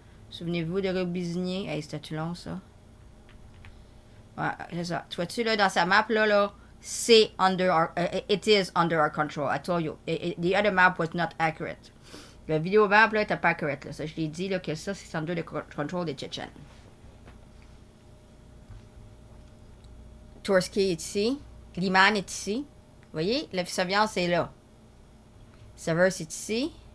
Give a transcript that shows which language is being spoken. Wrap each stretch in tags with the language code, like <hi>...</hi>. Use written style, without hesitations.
<fr>Souvenez-vous de Robizinier. Hey, c'était long, ça. Ouais, c'est ça. Tu vois-tu, là, dans sa map, là, c'est</fr> <en>under our... it is under our control. I told you. The other map was not accurate.</en> <fr>La vidéo map, là, était pas accurate, là. Ça, je l'ai dit, là, que ça, c'est</fr> <en>under the control</en> <fr>des Tchétchènes. Torsky est ici. Liman est ici. Vous voyez, la surveillance est là. Severus est ici.</fr>